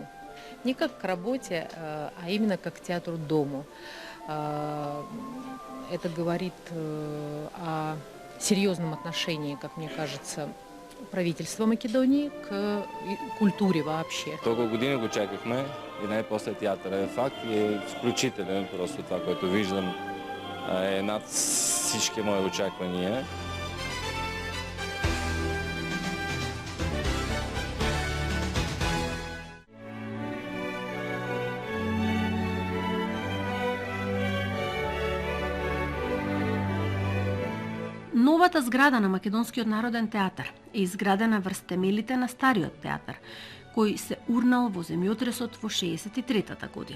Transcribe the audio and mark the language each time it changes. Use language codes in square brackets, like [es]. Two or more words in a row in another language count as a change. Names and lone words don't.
[ru] Не как к работе, а именно как к театру-дому. Это говорит о серьезном отношении, как мне кажется, правительства Македонии к культуре вообще. [bg] Толкова години го чакахме и най-после театъра е факт и е изключителен. Просто това, което виждам, е над всички мои очаквания. [mk] Новата зграда на Македонскиот народен театар е изградена врз темелите на стариот театар, кој се урнал во земјотресот во 63-та година.